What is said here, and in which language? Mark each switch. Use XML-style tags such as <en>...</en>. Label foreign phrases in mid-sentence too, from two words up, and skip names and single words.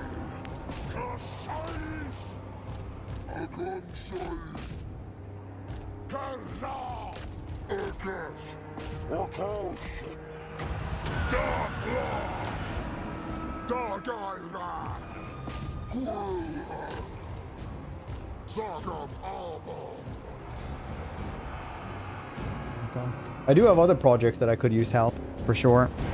<en>Kasai. Agunsai. Kaza. Ekesh. Okosh. Dasla. Dagairan. Huel. Zagam Alba. I do have other projects that I could use help, for sure.</en>